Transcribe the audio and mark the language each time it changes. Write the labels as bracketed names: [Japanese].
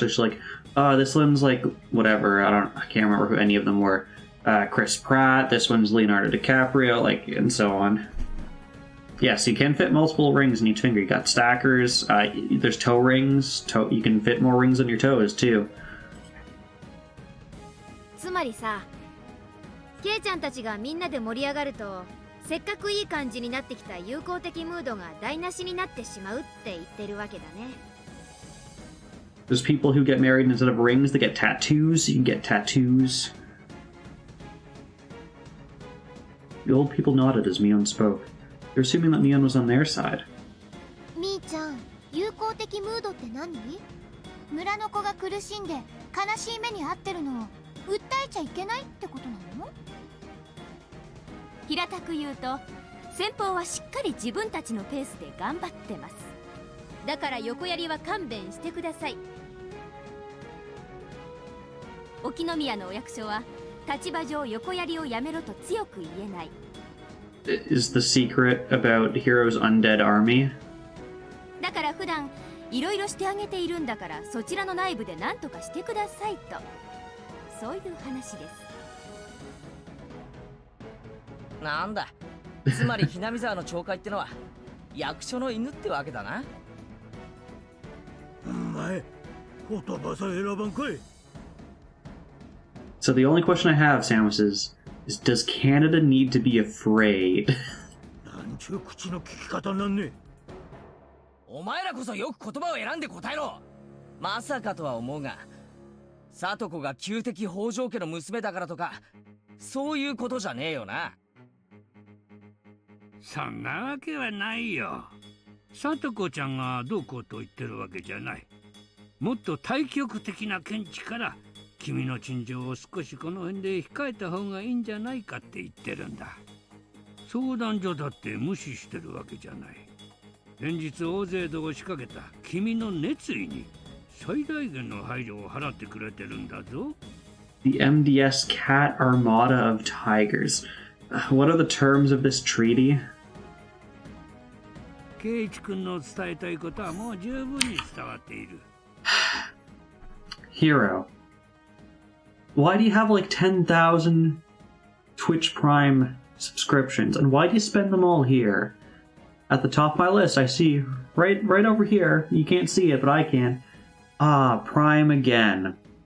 [English] So she's like, oh, this one's like whatever. I can't remember who any of them were. Chris Pratt. This one's Leonardo DiCaprio, like, and so on. Yes, you can fit multiple rings in each finger. You got stackers. There's toe rings. You can fit more rings on your toes too. [Japanese] つまりさ、ケイちゃんたちがみんなで盛り上がると、せっかくいい感じになってきた友好的ムードが台無しになってしまうって言ってるわけだね。 [English] There's people who get married instead of rings, they get tattoos. You can get tattoos. The old people nodded as Mion spoke. They're assuming that Mion was on their side. [Japanese] みーちゃん、友好的ムードって何？村の子が苦しんで悲しい目に遭ってるのを訴えちゃいけないってことなの？平たく言うと、先方はしっかり自分たちのペースで頑張ってます。だから横やりは勘弁してください。沖宮のお役所は立場上横やりをやめろと強く言えない。 [English] Is the secret about Hero's undead army? [Japanese] だから普段いろいろしてあげているんだから、そちらの内部で何とかしてくださいと、そういう話です。なんだ、つまりひなみ沢の町会ってのは役所の犬ってわけだな。お前、言葉さえ選ばんかい。 [English] So the only question I have, Samus, is does Canada need to be afraid? [Japanese] なんちゅう口の聞き方なんね。お前らこそよく言葉を選んで答えろ。まさかとは思うが、サトコが旧敵北条家の娘だからとかそういうことじゃねえよな。そんなわけはないよ。サトコちゃんがどうこうと言ってるわけじゃない。もっと対極的な見地から君の陳情を少しこの辺で控えた方がいいんじゃないかって言ってるんだ。相談所だって無視してるわけじゃない。連日大勢度を仕掛けた君の熱意に最大限の配慮を払ってくれてるんだぞ。 [English] The MDS Cat Armada of Tigers. What are the terms of this treaty? [Japanese] 圭一君の伝えたいことはもう十分に伝わっている。 [English] Hero. Why do you have like 10,000 Twitch Prime subscriptions? And why do you spend them all here? At the top of my list, I see right over here. You can't see it, but I can. Ah, Prime again.